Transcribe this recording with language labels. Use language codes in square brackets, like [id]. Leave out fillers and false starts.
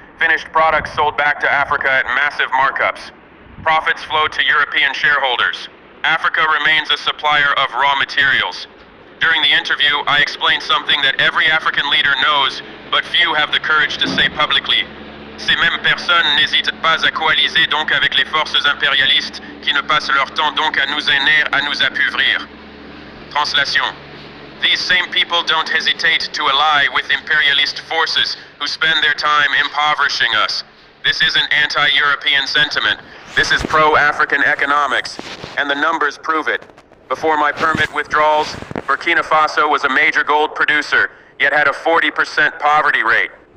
[en] Finished products sold back to Africa at massive markups. Profits flow to European shareholders. Africa remains a supplier of raw materials. During the interview, I explained something that every African leader knows, but few have the courage to say publicly. [fr] Ces mêmes personnes n'hésitent pas à coaliser donc avec les forces impérialistes qui ne passent leur temps donc à nous aider, à nous appauvrir. [en] Translation: these same people don't hesitate to ally with imperialist forces who spend their time impoverishing us. This isn't anti-European sentiment. This is pro-African economics, and the numbers prove it. Before my permit withdrawals, Burkina Faso was a major gold producer, yet had a 40% poverty rate.